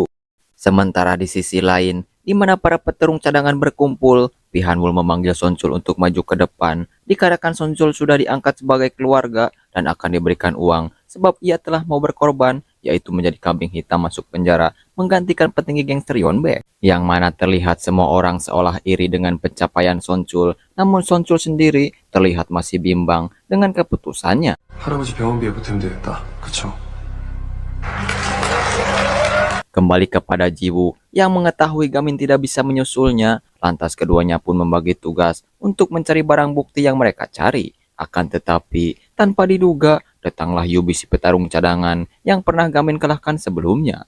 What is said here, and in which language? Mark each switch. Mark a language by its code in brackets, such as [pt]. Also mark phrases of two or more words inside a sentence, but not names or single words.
[id] Sementara di sisi lain, di mana para petarung cadangan berkumpul, Pihanwul memanggil Sonchul untuk maju ke depan, dikarenakan Sonchul sudah diangkat sebagai keluarga dan akan diberikan uang sebab ia telah mau berkorban, yaitu menjadi kambing hitam masuk penjara menggantikan petinggi gangster Yonbaek, yang mana terlihat semua orang seolah iri dengan pencapaian Sonchul, namun Sonchul sendiri terlihat masih bimbang dengan keputusannya. [ko] 할아버지 병원비에 보태면 되겠다. 그쵸? [id] Kembali kepada Jiwoo yang mengetahui Gamin tidak bisa menyusulnya, lantas keduanya pun membagi tugas untuk mencari barang bukti yang mereka cari. Akan tetapi, tanpa diduga, datanglah Yubi si petarung cadangan yang pernah Gamin kalahkan sebelumnya.